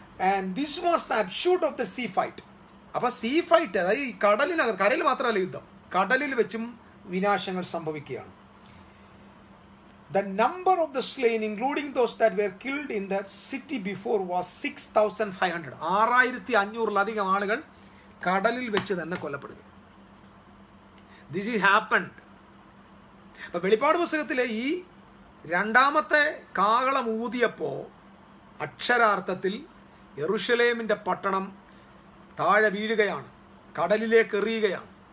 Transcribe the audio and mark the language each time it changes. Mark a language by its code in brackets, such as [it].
[en] And this was the upshot of the sea fight. [ml] അപ്പോൾ see fight, അതായത് ഈ കടലിനകത്ത്, കരയിൽ മാത്രമല്ല യുദ്ധം, കടലിൽ വെച്ചും വിനാശങ്ങൾ സംഭവിക്കുകയാണ്. [en] The number of the slain, including those that were killed in that city before, was 6,500. [ml] 6,500 ആളുകൾ കടലിൽ വെച്ച് തന്നെ കൊല്ലപ്പെടുക. [en] This is happened. [ml] അപ്പോൾ വെളിപ്പാട് പുസ്തകത്തിലെ ഈ രണ്ടാമത്തെ കാഹളം ഊതിയപ്പോൾ അക്ഷരാർത്ഥത്തിൽ യെരുശലേമിൻ്റെ പട്ടണം താഴെ വീഴുകയാണ്, കടലിലേക്ക് എറിയുകയാണ്.